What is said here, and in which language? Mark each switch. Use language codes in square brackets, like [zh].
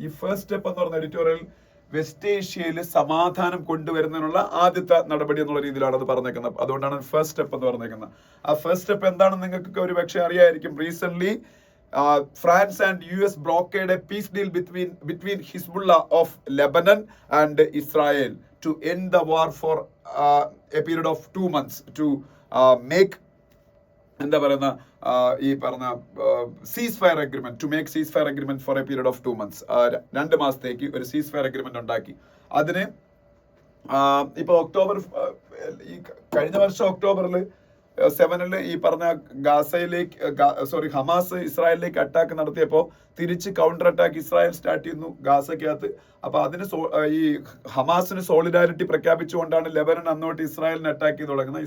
[ml] ഈ first step എന്ന് പറയുന്ന എഡിറ്റോറിയൽ വെസ്റ്റ് ഏഷ്യയിൽ സമാധാനം കൊണ്ടുവരുന്നതിനുള്ള ആദ്യത്തെ നടപടി എന്നുള്ള രീതിയിലാണ് അത് പറഞ്ഞേക്കുന്നത്. അതുകൊണ്ടാണ് ഫസ്റ്റ് സ്റ്റെപ്പ് എന്ന് പറഞ്ഞേക്കുന്നത്. ആ ഫസ്റ്റ് സ്റ്റെപ്പ് എന്താണെന്ന് നിങ്ങൾക്ക് ഒരു പക്ഷേ അറിയായിരിക്കും. [en] recent France and US brokered a peace deal between Hezbollah of Lebanon and Israel to end the war for a period of 2 months to make [ml] എന്താ പറയുന്ന ഈ പറഞ്ഞ [en] cease fire agreement, to make cease fire agreement for a period of 2 months 2 [ml] മാസത്തേക്ക് ഒരു [en] cease fire agreement [ml] ഉണ്ടാക്കി. അതിന് ഇപ്പൊ ഈ കഴിഞ്ഞ വർഷം ഒക്ടോബറിൽ 7 ഈ പറഞ്ഞ ഗാസയിലേക്ക് ഹമാസ് ഇസ്രായേലിലേക്ക് അറ്റാക്ക് നടത്തിയപ്പോൾ തിരിച്ച് കൗണ്ടർ അറ്റാക്ക് ഇസ്രായേൽ സ്റ്റാർട്ട് ചെയ്യുന്നു ഗാസയ്ക്കകത്ത്. അപ്പൊ അതിന് ഈ ഹമാസിന് സോളിഡാരിറ്റി പ്രഖ്യാപിച്ചുകൊണ്ടാണ് ലെബനൻ അന്നോട്ട് ഇസ്രായേലിനെ അറ്റാക്ക് ചെയ്ത് തുടങ്ങുന്നത്.